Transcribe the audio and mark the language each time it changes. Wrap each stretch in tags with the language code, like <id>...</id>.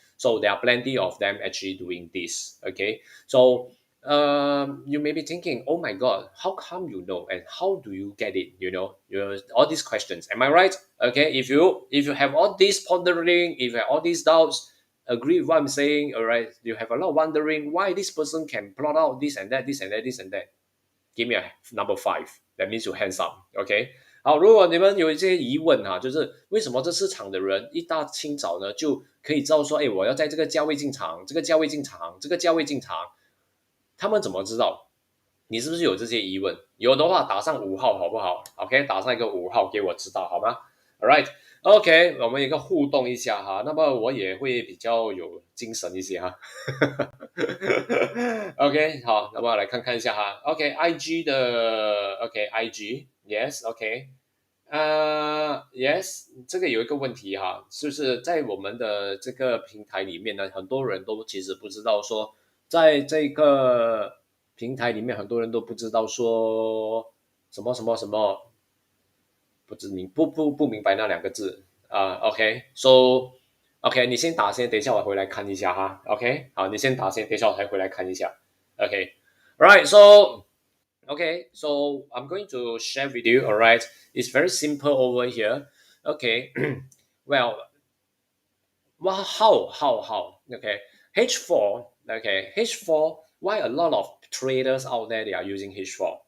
<en>So there are plenty of them actually doing this. Okay. So you may be thinking, oh my God, how come you know and how do you get it? All these questions. Am I right? Okay, if you have all these pondering, if you have all these doubts, agree with what I'm saying. All right, you have a lot of wondering why this person can plot out this and that, this and that, this and that. Give me a number five. That means you hands up.</en> <zh>OK， 好，如果你们有一些疑问哈，就是为什么这市场的人一大清早呢就可以知道说，哎，我要在这个价位进场，这个价位进场，这个价位进场，他们怎么知道？你是不是有这些疑问？有的话打上5号好不好 ？OK， 打上一个5号给我知道好吗 ？</zh> <en>All right，</en> <zh>OK， 我们一个互动一下哈，那么我也会比较有精神一些哈。 OK， 好，那么来看看一下哈。OK，IG 的 OK，IG，Yes，OK，Yes，这个有一个问题哈，就是在我们的这个平台里面呢，很多人都其实不知道说，在这个平台里面，很多人都不知道说什么什么什么，不明白那两个字OK，so OK，你先打先，等一下我回来看一下哈。 OK，好，你先打先，等一下我才回来看一下。</zh> <en>OK，right，so Okay, so I'm going to share with you. All right, it's very simple over here. Okay, well, how? Okay, H4. Okay, H4. Why a lot of traders out there they are using H4?</en>